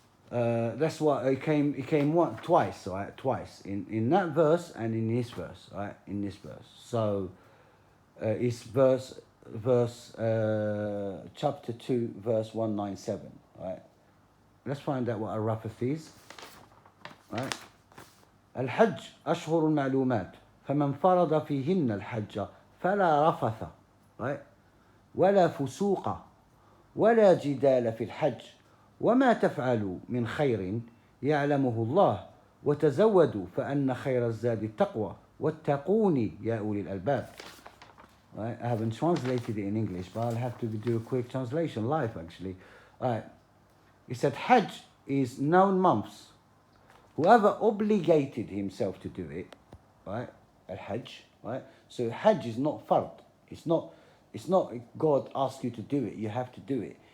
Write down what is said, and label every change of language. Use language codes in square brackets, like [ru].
[en] that's what it came twice, right? Twice in that verse and in this verse, right? In this verse. So it's chapter 2, verse 197, right? Let's find out what a rafath is, right? [ar] الحج أشهر المعلومات فمن فرض فيهن الحج فلا رفث, right? ولا فسوق ولا جدال في الحج وما تفعلوا من خير يعلمه الله وتزودوا فأن خير الزاد التقوى واتقوني يا أولي الألباب. [en] Right? I haven't translated it in English, but I'll have to do a quick translation live actually. Right. It said Hajj is known months. Whoever obligated himself to do it, right? Al-Hajj, right? So Hajj is not fard. It's not God asks you to do it, you have to do it.